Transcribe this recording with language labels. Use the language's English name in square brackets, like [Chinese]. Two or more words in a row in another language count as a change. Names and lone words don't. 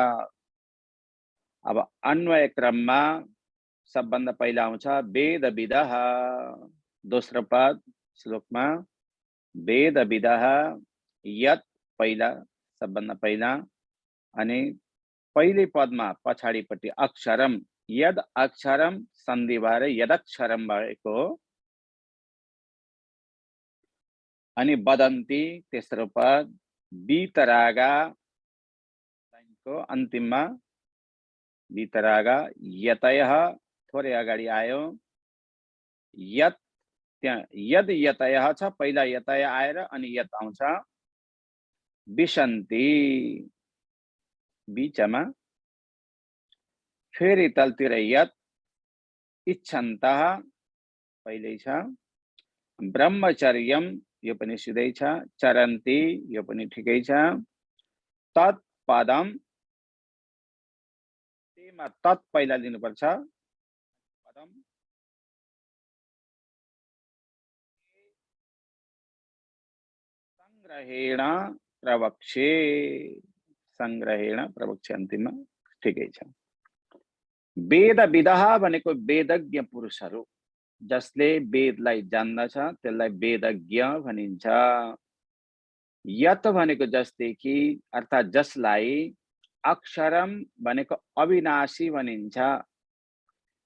[Nepali] अब अन्वय क्रममा सबभन्दा पहिला आउँछ वेदविदः। दोस्रो पद श्लोकमा [Sanskrit] वेदविदः यत [Nepali] पहिला, सबभन्दा पहिला, अनि पहिले पदमा पछाडिपट्टि अक्षरम, [Sanskrit] यद अक्षरम [Nepali] सन्धि भएर यदक्षरम भएको हो। अनि वदन्ति तेस्रो पद, वीतरागा को अन्तिममा वीतरागा, यतयः थोरै अगाडि आयो, यत त्यहाँ [Sanskrit] यद यतयः [Nepali] छ, पहिला यतय आएर अनि यत आउँछ। विसन्ति बीचमा, फेरि तलतिर यत, इच्छन्तः पहिल्यै छ, ब्रह्मचर्यम यो पनि सिधै छ, चरन्ति यो पनि ठिकै छ, [Sanskrit] तत् पदम [Nepali] तेमा तत् पहिला लिनुपर्छ, [Sanskrit] पदम संग्रहेण प्रवक्षे, संग्रहेण प्रवक्षे [Nepali] अन्तिममा ठिकै छ। वेदविदः भनेको वेदज्ञ पुरुषहरू, जसले वेदलाई जान्दछ त्यसलाई वेदज्ञ भनिन्छ। यत भनेको जस्तै कि अर्थात् जसलाई, अक्षरम भनेको अविनाशी भनिन्छ।